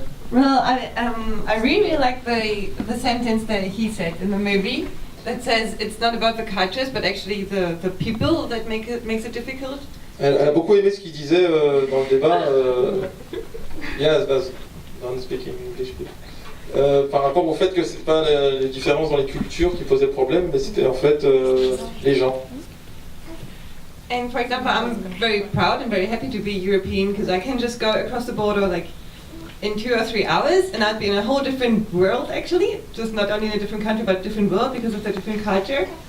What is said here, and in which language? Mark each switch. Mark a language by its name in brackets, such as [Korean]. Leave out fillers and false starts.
[English] Well, I really like the sentence that he said in the movie that says it's not about the cultures, but actually the people that makes it difficult. [French] Elle a beaucoup aimé ce qu'il disait dans le débat. [English] Yes, but don't speak in English. [French] Par rapport au fait que c'est pas les différences dans les cultures qui posaient problème, mais c'était en fait les gens. [English] And for example, I'm very proud and very happy to be European because I can just go across the border like in 2 or 3 hours and I'd be in a whole different world actually, just not only in a different country but a different world because of the different culture.